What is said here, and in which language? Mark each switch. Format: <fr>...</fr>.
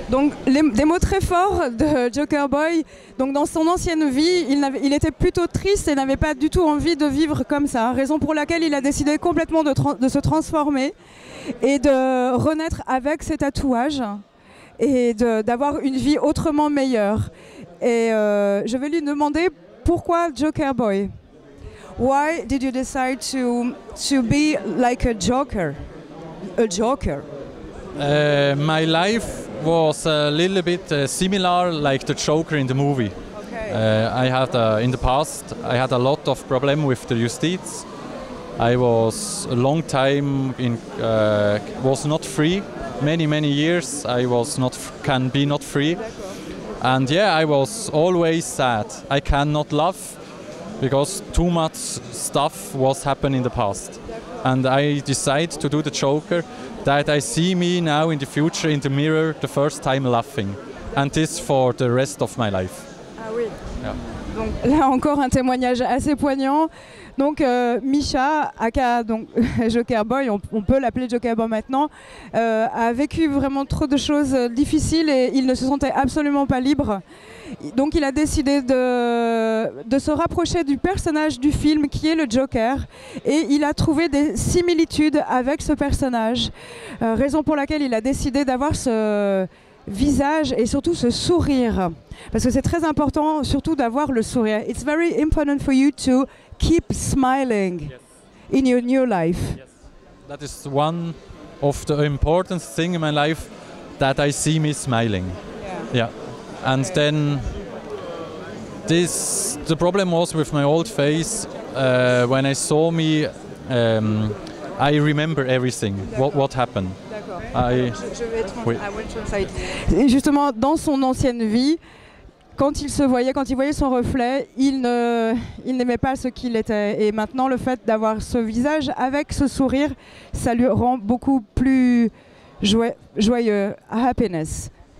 <fr>Donc des mots très forts de Joker Boy. Donc dans son ancienne vie, il était plutôt triste et n'avait pas du tout envie de vivre comme ça. Raison pour laquelle il a décidé complètement de se transformer et de renaître avec ses tatouages et d'avoir une vie autrement meilleure. Et je vais lui demander pourquoi Joker Boy.</fr> <en>Why did you decide to be like a Joker? A Joker. My life was a little bit similar like the Joker in the movie. Okay. I had in the past I had a lot of problem with the justice. I was a long time was not free. Many years I was not free. And yeah, I was always sad. I cannot laugh because too much stuff was happening in the past. And I decided to do the Joker, that I see me now in the future in the mirror the first time laughing. And this for the rest of my life.</en> <fr>Ah oui.</fr> <en>Yeah.</en> <fr>Donc là encore un témoignage assez poignant. Donc Misha, aka donc Joker Boy, on peut l'appeler Joker Boy maintenant, a vécu vraiment trop de choses difficiles et il ne se sentait absolument pas libre. Donc il a décidé de se rapprocher du personnage du film qui est le Joker et il a trouvé des similitudes avec ce personnage. Raison pour laquelle il a décidé d'avoir ce visage et surtout ce sourire. Parce que c'est très important surtout d'avoir le sourire.</fr> <en>It's very important for you to keep smiling in your new life. Yes. That is one of the important things in my life, that I see me smiling. Yeah. And then the problem was with my old face. When I saw me, I remember everything. What happened.</en> <fr>Je vais translate. Et justement, dans son ancienne vie, quand il voyait son reflet, il n'aimait pas ce qu'il était. Et maintenant, le fait d'avoir ce visage avec ce sourire, ça lui rend beaucoup plus joyeux. Happiness.</fr>